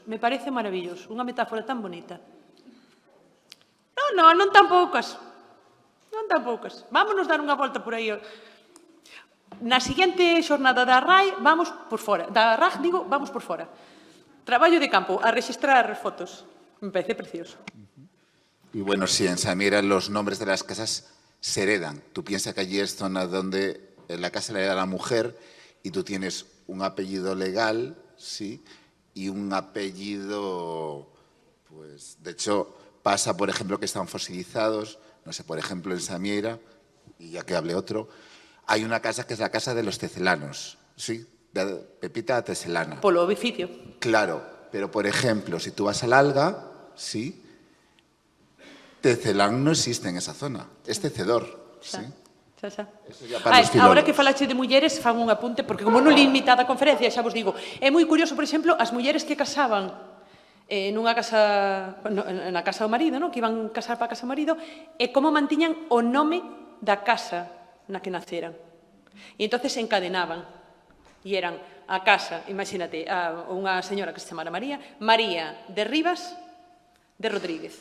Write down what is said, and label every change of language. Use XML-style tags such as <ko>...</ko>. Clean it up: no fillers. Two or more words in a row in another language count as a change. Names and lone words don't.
<es>Me parece maravilloso.</es> <gl>Unha metáfora tan bonita. Non tan poucas. Non tan poucas. Vámonos dar unha volta por aí. Na seguinte xornada da RAI vamos por fora. Da RAG, digo, vamos por fora. Traballo de campo, a registrar fotos.</gl> <es>Me parece precioso. Y bueno, sí, en Samieira los nombres de las casas se heredan. Tú piensas que allí es zona donde la casa la hereda la mujer y tú tienes un apellido legal, sí, y un apellido, pues, de hecho, pasa, por ejemplo, que están fosilizados, no sé, por ejemplo, en Samieira, y ya que hable otro, hay una casa que es la casa de los tecelanos, ¿sí? De Pepita Tecelana.</es> <gl>Polo oficio.</gl> <es>Claro, pero por ejemplo, si tú vas al Alga, ¿sí? Tecelán no existe en esa zona, es tecedor, ¿sí?</es> <gl>Xa.</gl> <es>Eso ya para los filólogos.</es> <gl>Ahora que falache de mulleres, fan un apunte, porque como non limitada a conferencia, xa vos digo, é moi curioso, por exemplo, as mulleres que casaban nunha casa, na casa do marido, que iban casar para a casa do marido, e como mantiñan o nome da casa na que naceran. E entonces encadenaban. E eran a casa, imagínate, unha señora que se chamara María de Rivas de Rodríguez.</gl>